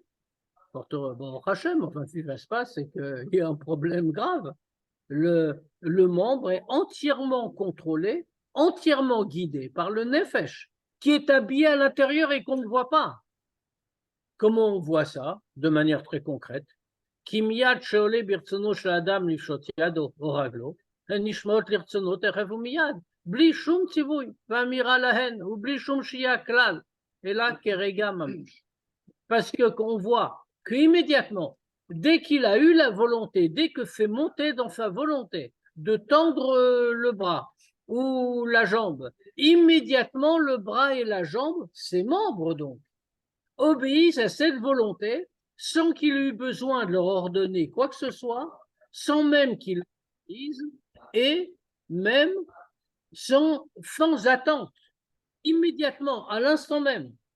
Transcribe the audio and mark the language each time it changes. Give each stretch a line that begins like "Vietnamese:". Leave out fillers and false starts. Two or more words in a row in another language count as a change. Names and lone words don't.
French: Bon, Hachem, enfin, ce qui va se passer, c'est qu'il y a un problème grave. Le membre est entièrement contrôlé, entièrement guidé par le nefesh, qui est habillé à l'intérieur et qu'on ne voit pas. Comment on voit ça? De manière très concrète.
Hebrew: כמיד שעולה ברצונו של אדם לפשוט ידו או רגלו, נשמעות לרצונו תכף ומיד, בלי שום ציווי, ואמירה להן, ou בלי שום שהייה כלל, et là כרגע ממש. Parce que qu'on voit qu'immédiatement, dès qu'il a eu la volonté, dès que c'est monté dans sa volonté de tendre le bras ou la jambe, immédiatement le bras et la jambe, ses membres donc, obéissent à cette volonté sans qu'il ait eu besoin de leur ordonner quoi que ce soit, sans même qu'ils le disent, et même sans attente, immédiatement, à l'instant même.